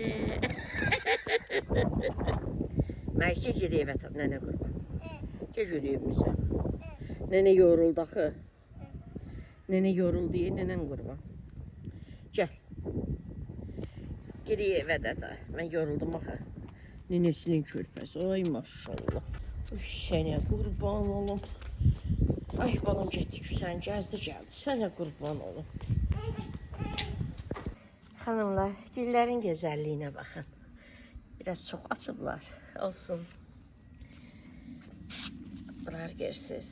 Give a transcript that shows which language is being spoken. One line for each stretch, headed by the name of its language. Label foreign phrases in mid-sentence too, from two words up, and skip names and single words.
Turkish: Melih gel evet nene kurban. Gel yürüyümüze. Nene yoruldu axı. Nene yoruldu diye nenen kurban. Gel. Geriye eve de ben yoruldum axı.
Azerbaijani: Nenesinin körpəsi. Ay maşallah. Sənə qurban olum. Ay balam getdi ki sən gəldi. Sənə qurban olum. Xanımlar, güllərin gözəlliyinə baxın. Biraz çox açıblar. Olsun. Bunlar görürsünüz.